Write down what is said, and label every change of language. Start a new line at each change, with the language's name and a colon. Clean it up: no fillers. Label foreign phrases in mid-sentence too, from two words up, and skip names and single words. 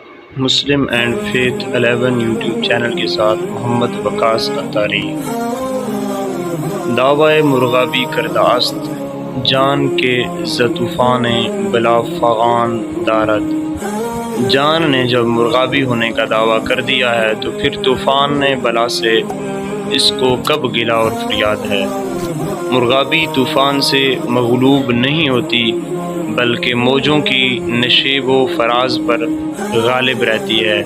Urdu: مسلم اینڈ فیتھ 11 یوٹیوب چینل کے ساتھ محمد وقاص اتاری۔
Persian: دعوی مرغابی کرداست جان کے ز طوفان بلا فغان دارد۔
Urdu: جان نے جب مرغابی ہونے کا دعویٰ کر دیا ہے تو پھر طوفان نے بلا سے اس کو کب گلہ اور فریاد ہے۔ مرغابی طوفان سے مغلوب نہیں ہوتی بلکہ موجوں کی نشیب و فراز پر غالب رہتی ہے۔